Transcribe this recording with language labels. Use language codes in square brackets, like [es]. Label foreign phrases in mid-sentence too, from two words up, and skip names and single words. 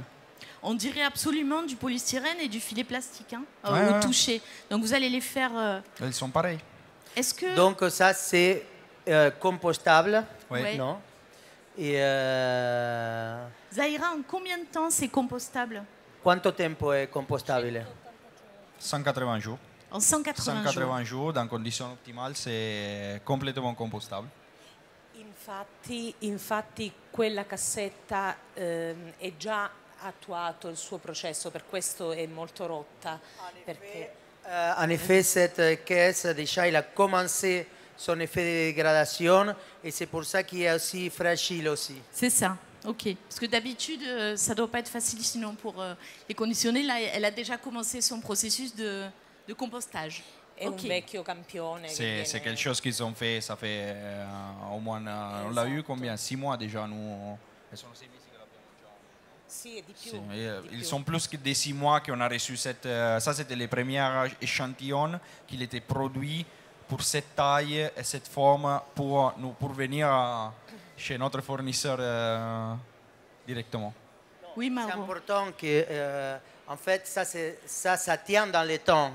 [fr] On dirait absolument du polystyrène et du filet plastique au toucher. Donc vous allez les faire... Ils sont pareils. Est-ce que... Donc ça, c'est compostable. Non. Et Zahira, en combien de temps c'est compostable? [it] Quanto tempo è compostabile? [fr] 180 jours. En 180 jours, dans conditions optimales, c'est complètement compostable. [it] Infatti quella cassetta è già attuato il suo processo, per questo è molto rotta. [fr] En effet, cette caisse, déjà, il a commencé son effet de dégradation et c'est pour ça qu'il est aussi fragile aussi. C'est ça, ok. Parce que d'habitude, ça ne doit pas être facile sinon pour les conditionner. Là, elle a déjà commencé son processus de compostage. [it] È un vecchio campione. [fr] C'est quelque chose qu'ils ont fait, ça fait au moins, on l'a eu combien? 6 mois déjà, nous. [it] Sì, di più. [fr] Ils sont plus que des 6 mois qu'on a reçu cette. Ça, c'était les premiers échantillons qui étaient produits pour cette taille et cette forme pour venir chez notre fournisseur directement. Oui, C'est Mauro. important que, en fait, ça tient dans le temps.